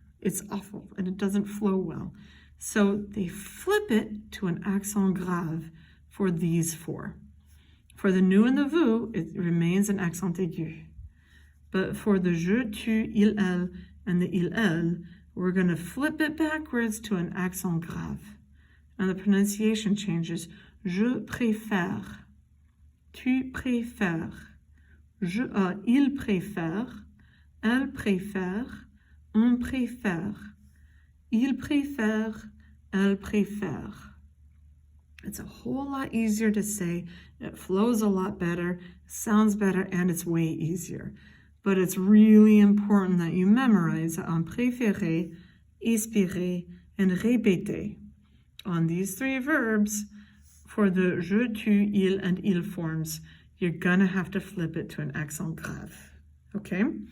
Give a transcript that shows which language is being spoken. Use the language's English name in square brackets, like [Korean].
[English] It's awful, and it doesn't flow well. So they flip it to an accent grave for these four. For the nous and the vous, it remains an accent aigu. But for the je, tu, il, elle, and the il, elle, we're going to flip it backwards to an accent grave. And the pronunciation changes. [French] Je préfère, tu préfères, il préfère, elle préfère, on préfère, il préfère, elle préfère. [English] It's a whole lot easier to say, it flows a lot better, sounds better, and it's way easier. But it's really important that you memorize préférer, inspirer, and répéter. On these three verbs, for the je, tu, il, and il forms, you're gonna have to flip it to an accent grave, okay?